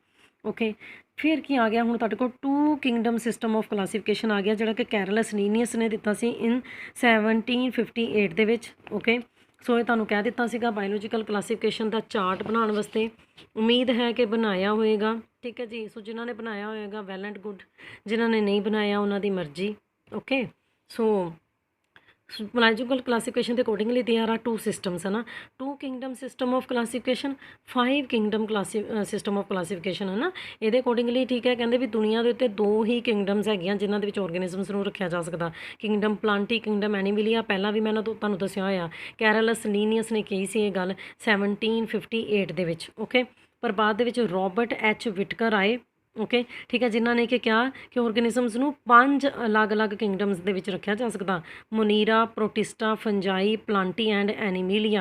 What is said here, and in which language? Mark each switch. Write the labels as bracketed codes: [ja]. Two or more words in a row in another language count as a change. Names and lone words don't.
[pa] ਓਕੇ, ਫਿਰ ਕੀ ਆ ਗਿਆ, ਹੁਣ ਤੁਹਾਡੇ ਕੋਲ [en] 2 kingdom system of classification [pa] ਆ ਗਿਆ, ਜਿਹੜਾ ਕਿ ਕੈਰਲਸ ਲੀਨੀਅਸ ਨੇ ਦਿੱਤਾ ਸੀ ਇਨ 1758 ਦੇ ਵਿੱਚ। ਓਕੇ, ਸੋ ਇਹ ਤੁਹਾਨੂੰ ਕਹਿ ਦਿੱਤਾ ਸੀਗਾ [en] biological classification [pa] ਦਾ ਚਾਰਟ ਬਣਾਉਣ ਵਾਸਤੇ। ਉਮੀਦ ਹੈ ਕਿ ਬਣਾਇਆ ਹੋਏਗਾ। ਠੀਕ ਹੈ ਜੀ। ਸੋ ਜਿਨ੍ਹਾਂ ਨੇ ਬਣਾਇਆ ਹੋਏਗਾ [en] well and good, [pa] ਜਿਨ੍ਹਾਂ ਨੇ ਨਹੀਂ ਬਣਾਇਆ ਉਹਨਾਂ ਦੀ ਮਰਜ਼ੀ। [en] ਓਕੇ, ਸੋ Biological classification ਦੇ accordingly there are two systems [hi] है ना, [en] two kingdom system of classification, five kingdom system of classification है ਨਾ। [pa] ਇਹਦੇ accordingly ਠੀਕ ਹੈ, ਕਹਿੰਦੇ ਵੀ ਦੁਨੀਆ ਦੇ ਉੱਤੇ 2 ਹੀ ਕਿੰਗਡਮਸ ਹੈਗੀਆਂ ਜਿਨ੍ਹਾਂ ਦੇ ਵਿੱਚ ਆਰਗੇਨਿਜ਼ਮਸ ਨੂੰ ਰੱਖਿਆ ਜਾ ਸਕਦਾ, ਕਿੰਗਡਮ ਪਲਾਂਟੀ, ਕਿੰਗਡਮ ਐਨੀਮੀਲੀਆ। ਪਹਿਲਾਂ ਵੀ ਮੈਂ ਤੁਹਾਨੂੰ ਦੱਸਿਆ ਹੋਇਆ, ਕੈਰਲਸ ਲੀਨੀਅਸ ਨੇ ਕਹੀ ਸੀ ਇਹ ਗੱਲ 1758 ਦੇ ਵਿੱਚ, ਓਕੇ। ਪਰ ਬਾਅਦ ਦੇ ਵਿੱਚ ਰੋਬਰਟ ਐਚ ਵਿਟਕਰ ਆਏ, ਓਕੇ, ਠੀਕ ਹੈ, ਜਿਨ੍ਹਾਂ ਨੇ ਕਿ ਕਿਹਾ ਕਿ ਆਰਗੇਨਿਜ਼ਮਸ ਨੂੰ 5 ਅਲੱਗ-ਅਲੱਗ ਕਿੰਗਡਮਸ ਦੇ ਵਿੱਚ ਰੱਖਿਆ ਜਾ ਸਕਦਾ, ਮੋਨੀਰਾ, ਪ੍ਰੋਟਿਸਟਾ, ਫੰਜਾਈ, ਪਲਾਂਟੀ ਐਂਡ ਐਨੀਮੀਲੀਆ।